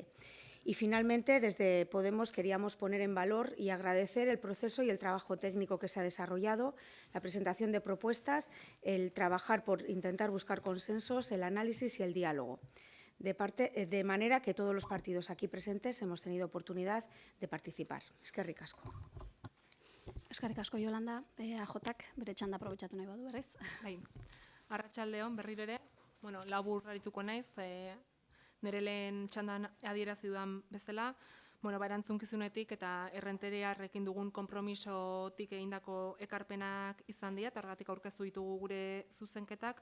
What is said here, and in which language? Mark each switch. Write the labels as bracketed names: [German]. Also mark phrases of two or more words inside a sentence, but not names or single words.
[Spanish] Y finalmente, desde Podemos queríamos poner en valor y agradecer el proceso y el trabajo técnico que se ha desarrollado, la presentación de propuestas, el trabajar por intentar buscar consensos, el análisis y el diálogo. De manera que todos los partidos aquí presentes hemos tenido oportunidad de participar. [Basque] Eskerrik asko. Eskerrik asko, Yolanda. AJak bere txanda aprobetxatu nahi badu, berriz. Bai, arratsaldeon berriro ere, labur arituko naiz, nire lehen txandan adierazi dudan bezala, erantzunkizunetik eta Errenteriarrekin dugun konpromisotik egindako ekarpenak izan dira, eta horregatik aurkeztu ditugu gure zuzenketak.